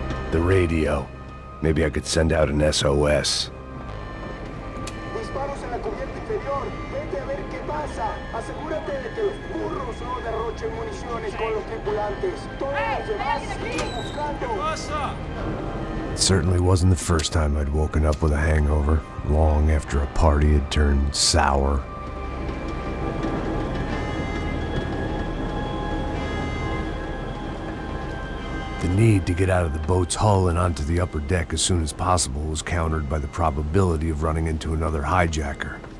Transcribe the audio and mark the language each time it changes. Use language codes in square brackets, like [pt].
[en] The radio. Maybe I could send out an SOS. [es] Disparos en la cubierta inferior. Vete a ver qué pasa. Asegúrate de que los burros no derrochen municiones con los tripulantes. Todos los demás siguen buscando. [en] It certainly wasn't the first time I'd woken up with a hangover, long after a party had turned sour. The need to get out of the boat's hull and onto the upper deck as soon as possible was countered by the probability of running into another hijacker.